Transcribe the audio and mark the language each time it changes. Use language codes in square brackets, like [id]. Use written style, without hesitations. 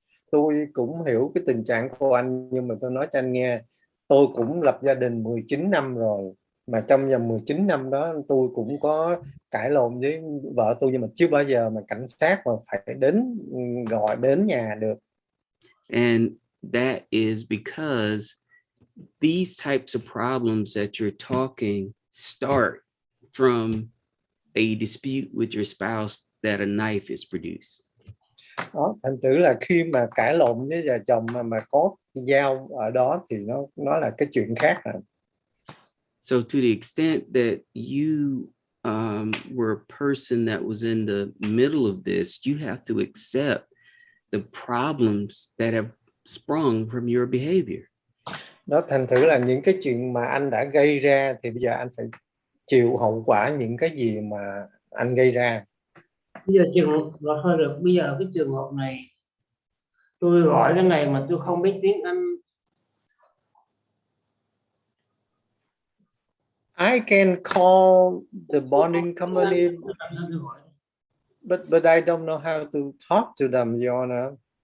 [vi] Tôi cũng hiểu cái tình trạng của anh, nhưng mà tôi nói cho anh nghe, tôi cũng lập gia đình 19 năm rồi, mà trong vòng 19 năm đó tôi cũng có cãi lộn với vợ tôi, nhưng mà chưa bao giờ mà cảnh sát mà phải gọi đến nhà được. [en] And that is because these types of problems that you're talking start from a dispute with your spouse that a knife is produced. [vi] Đó, thành thử là khi mà cãi lộn với vợ chồng mà có dao ở đó thì nó là cái chuyện khác rồi. [en] So to the extent that you were a person that was in the middle of this, you have to accept the problems that have sprung from your behavior. [vi] Đó, thành thử là những cái chuyện mà anh đã gây ra thì bây giờ anh phải chịu hậu quả những cái gì mà anh gây ra. Bây giờ trường hợp thôi được, bây giờ cái trường hợp này tôi gọi cái này mà tôi không biết tiếng Anh. [en] I can call the bonding company, but I don't know how to talk to them, Your Honor.